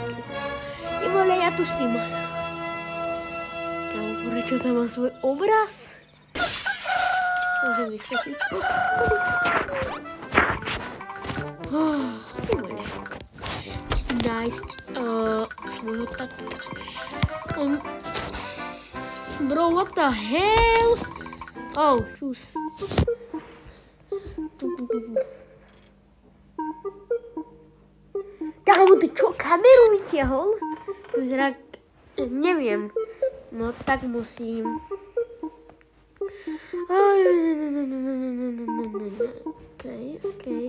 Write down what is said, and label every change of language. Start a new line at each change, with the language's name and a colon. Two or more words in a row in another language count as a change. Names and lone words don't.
Slovak: Ty vole, ja tu spím. Kámo, prečo tam má svoj obraz? Môžem vyskočiť. Ty vole. Musím nájsť svojho tatka.
English: Bro, what the hell? Oh, sus.
Slovak: Kámo, ty čo, kameru vytiahol? Zrak, neviem. No tak musím. Okay.